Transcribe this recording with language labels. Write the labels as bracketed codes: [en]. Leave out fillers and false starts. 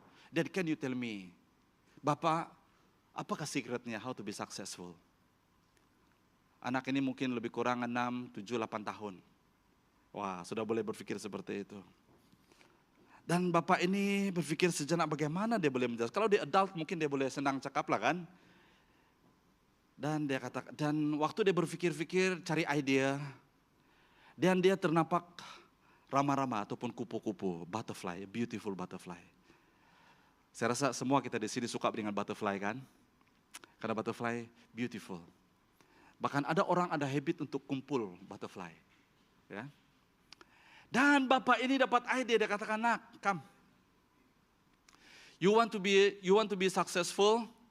[en] Dad, can you tell me, Bapak, [ms] apakah secretnya [en] how to be successful? [ms] Anak ini mungkin lebih kurang 6, 7, 8 tahun. Wah, sudah boleh berpikir seperti itu. Dan Bapak ini berpikir sejenak bagaimana dia boleh menjelaskan. Kalau dia [en] adult [ms] mungkin dia boleh senang cakap lah kan. Dan dia katakan, dan waktu dia berpikir-pikir cari ide, dan dia ternampak rama-rama ataupun kupu-kupu, butterfly, [en] beautiful butterfly. [ms] Saya rasa semua kita di sini suka dengan butterfly kan? Karena [en] butterfly beautiful. [ms] Bahkan ada orang ada habit untuk kumpul butterfly, ya. Dan Bapak ini dapat ide, dia katakan, Nak, come. [en] You want to be successful?